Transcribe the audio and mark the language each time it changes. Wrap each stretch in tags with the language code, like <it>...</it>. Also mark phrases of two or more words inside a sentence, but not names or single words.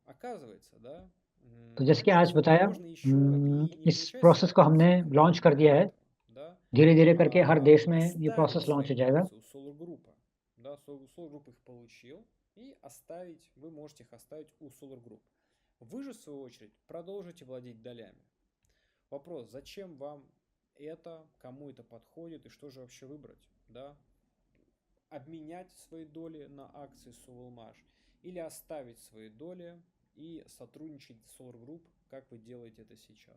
<ru>Оказывается, да,</ru> <hi>तो जैसे कि आज बताया,</hi> <ru>можно еще и не</ru> <hi>इस</hi> <ru>получать</ru> <hi>प्रोसेस को हमने</hi> <ru>акции</ru> <hi>लॉन्च कर दिया है.</hi> <ru>да,</ru> <hi>धीरे-धीरे करके हर देश में ये</hi> <ru>оставить</ru> <hi>प्रोसेस लॉन्च हो</hi> <ru>свои</ru> <hi>जाएगा.</hi> <ru>акции у Solar Group. Да, Solar Group их получил, и оставить, вы можете их оставить у Solar Group. Вы же, в свою очередь, продолжите владеть долями. Вопрос, зачем вам это, кому это подходит и что же вообще выбрать? Да? Обменять свои доли на акции Sovelmash или оставить свои доли и сотрудничать с Solar Group, как вы делаете это сейчас.</ru>